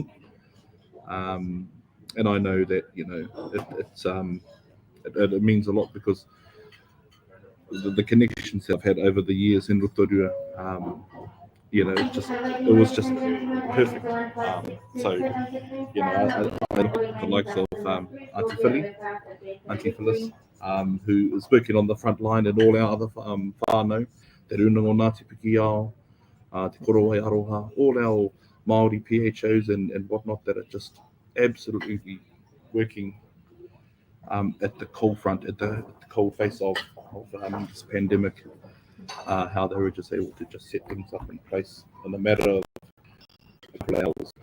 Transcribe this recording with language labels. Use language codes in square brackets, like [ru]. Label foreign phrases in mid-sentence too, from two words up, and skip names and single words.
[en] Um, and I know that it means a lot because the connections that I've had over the years in Rotorua, it was just perfect. So I look at the likes of Auntie Philly, Auntie Phyllis, who is working on the front line, and all our other whānau, Te Runanga Ngāti Piki Ao, Te Korowai Aroha, all our Māori PHOs and whatnot that are just absolutely working at the cold front, at the cold face of this pandemic, how they were just able to just set things up in place in a matter of a couple of hours.